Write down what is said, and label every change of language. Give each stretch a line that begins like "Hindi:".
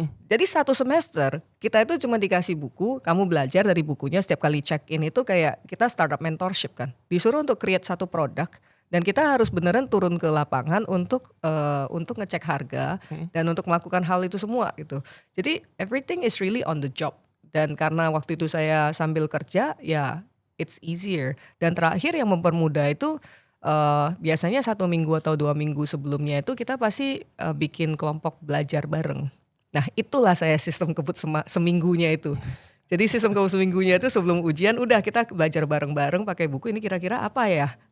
Indonesian: Jadi satu semester kita itu cuma dikasih buku, kamu belajar dari bukunya, setiap kali check in itu kayak kita startup mentorship kan. Disuruh untuk create satu produk dan kita harus beneran turun ke lapangan untuk ngecek harga dan untuk melakukan hal itu semua gitu. Jadi
English: everything is really on the job.
Indonesian: Dan karena waktu itu saya sambil kerja ya
English: it's easier.
Indonesian: Dan terakhir yang mempermudah itu biasanya 1 minggu atau 2 minggu sebelumnya itu kita pasti bikin kelompok belajar bareng. Nah itulah saya sistem kebut seminggunya itu. Jadi sistem kebut seminggunya itu sebelum ujian udah kita belajar bareng-bareng pakai buku ini kira-kira apa ya.